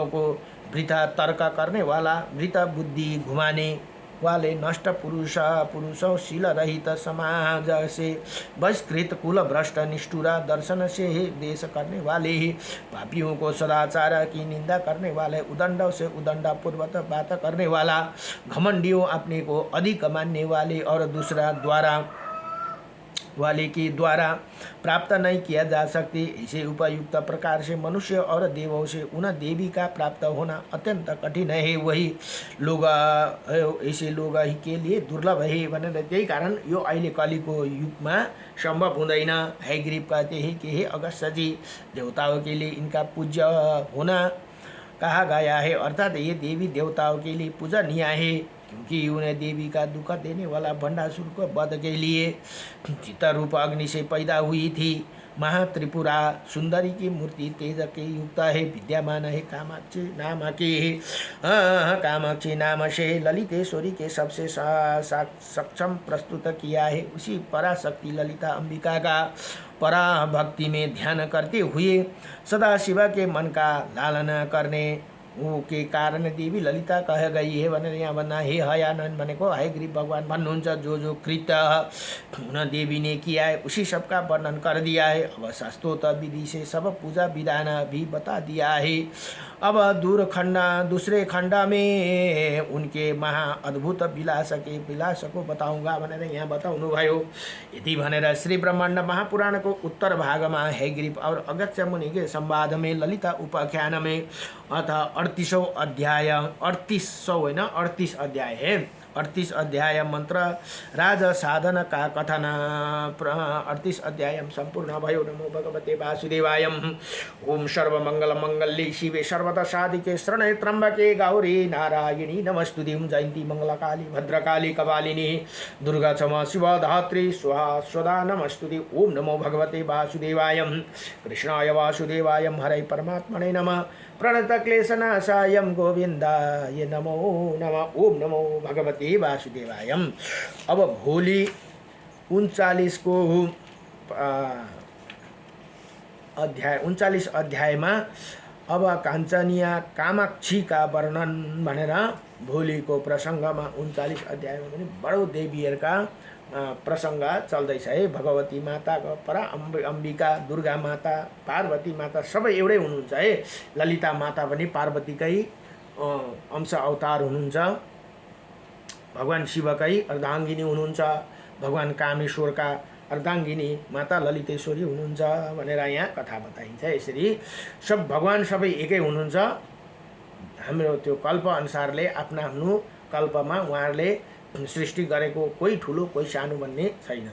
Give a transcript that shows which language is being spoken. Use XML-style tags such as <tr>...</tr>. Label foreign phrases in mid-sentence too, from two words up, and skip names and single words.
<hi>को वृथा तर्क करने वाला, वृथा बुद्धि घुमाने वाले, नष्ट पुरुषों, शील रहित समाज से बहिष्कृत, कुल भ्रष्ट, निष्ठुरा, दर्शन से देश करने वाले ही, पापियों को सदाचार की निंदा करने वाले, उदंड से उदंडा पूर्वक बात करने वाला, घमंडियों, अपने को अधिक मानने वाले और दूसरा वाले के द्वारा प्राप्त नहीं किया जा सकते। इसे उपयुक्त प्रकार से मनुष्य और देवों से उन देवी का प्राप्त होना अत्यंत कठिन है। वही लोग ऐसे लोग ही के लिए दुर्लभ है</hi> <ne>भनेर त्यही कारण यो अहिले कलिको युगमा संभव हुँदैन।</ne> <hi>हयग्रीव कहते हैं कि हे अगस्त्य जी, देवताओं के लिए इनका पूज्य होना कहा गया है, अर्थात ये देवी देवताओं के लिए पूजनीय है, क्योंकि उन्हें देवी का दुख देने वाला भंडासुर को वध के लिए चित्त रूप अग्नि से पैदा हुई थी। महात्रिपुरा सुंदरी की मूर्ति तेज के युक्त है, विद्यमान है कामाक्षी नाम से ललितेश्वरी के सबसे सक्षम प्रस्तुत किया है। उसी पराशक्ति ललिता अंबिका का पराभक्ति में ध्यान करते हुए सदा शिव के मन का लालन करने के कारण देवी ललिता कह गई है</hi> <ne>भनेर यहाँ भन्दा हे हयानन भनेको हयग्रीव भगवान भन्नुहुन्छ,</ne> <hi>जो कृत्य उन देवी ने किया है उसी सब का वर्णन कर दिया है। अब शास्त्रोक्त विधि से सब पूजा विधान भी बता दिया है। अब दूसरे खंड में उनके महा अद्भुत विलास को बताऊंगा</hi> <ne>भनेर यहाँ बताउनु भयो। यदि भनेर</ne> <hi>श्री ब्रह्मांड महापुराण को उत्तर भाग में हयग्रीव और अगस्त्य मुनि के संवाद में ललिता उपाख्यान में अथ 38वां अध्याय 38 अध्याय है, 38 अध्याय मंत्र राज साधन का कथन 38 अध्याय संपूर्ण भयो।</hi> <sa>नमो भगवते वासुदेवाय। ओम सर्वमंगल मंगल्ये शिवे सर्वदा साधिके शरण्ये त्र्यंबके गौरी नारायणी नमस्तुते। जयंती मंगलकाली भद्रकाली कपालिनी दुर्गा क्षमा शिवा धात्री स्वाहा स्वदा नमस्तुते। ओम नमो भगवते वासुदेवाय। कृष्णाय वासुदेवाय हरे परमात्मने नमः। प्रणत क्लेशनाशाय गोविंदाय नमो नमः। ओम नमो भगवते वासुदेवाय।</sa> <ne>अब भोलि 39 अध्यायमा अब काञ्चनिया</ne> <hi>कामाक्षी का वर्णन</hi> <ne>भनेर भोलिको प्रसङ्गमा 39 अध्यायमा पनि बडो देवीहरूका प्रसङ्ग चल्दैछ है। भगवती माता परा अम्बिका, दुर्गा माता, पार्वती माता सबै एउटै हुनुहुन्छ है। ललिता माता पनि पार्वतीकै अंश अवतार हुनुहुन्छ। भगवान शिवकै अर्धाङ्गिनी हुनुहुन्छ। भगवान कामेश्वरका अर्धाङ्गिनी माता ललितेश्वरी हुनुहुन्छ भनेर यहाँ कथा बताइन्छ। यसरी सब भगवान सबै एकै हुनुहुन्छ। हाम्रो त्यो कल्प अनुसारले आफ्नो कल्पमा उहाँहरूले सृष्टि गरेको कोही ठुलो कोही सानो भन्ने छैन।</ne>